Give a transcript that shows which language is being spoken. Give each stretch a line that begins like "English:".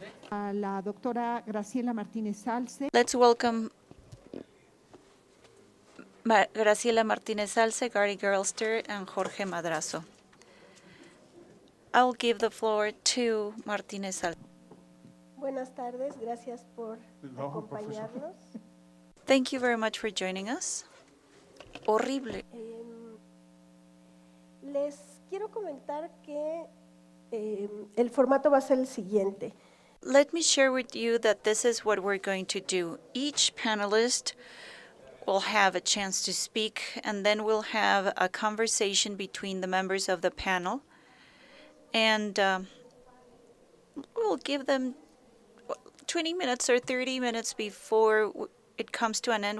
Spanish: a la doctora Graciela Martínez Salce,
English: Let's welcome Graciela Martínez Salce, Gary Gerlster, and Jorge Madrazo. I'll give the floor to Martínez Salce.
Spanish: Buenas tardes, gracias por acompañarnos.
English: Thank you very much for joining us. Horrible.
Spanish: Les quiero comentar que el formato va a ser el siguiente.
English: Let me share with you that this is what we're going to do. Each panelist will have a chance to speak, and then we'll have a conversation between the members of the panel. And we'll give them 20 minutes or 30 minutes before it comes to an end.